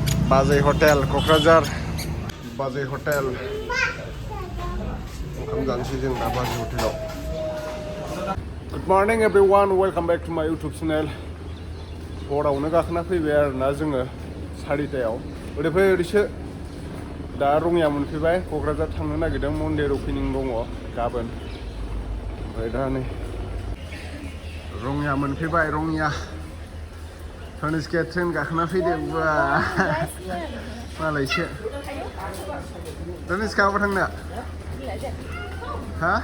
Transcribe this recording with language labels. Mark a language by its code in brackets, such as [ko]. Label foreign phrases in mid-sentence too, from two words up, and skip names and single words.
[en] Bajwi Hotel, Kokrajhar Bajwi Hotel. Good morning everyone, welcome back to my YouTube channel. [brx] Bodo गाखोना फैबाय आरोना जोङो 4टायाव ओरैफाय ओरैसो दा रङिया मोनफैबाय क'क्राझार थांनो नागिरदों मन्दिर ओपनिं दङ गाबोन ओमफ्राय दा नै रङिया मोनफैबाय रङिया धनुषकिया ट्रेन गाखोना फैदों बा मालायसो धनुषका अबाव थांनो हा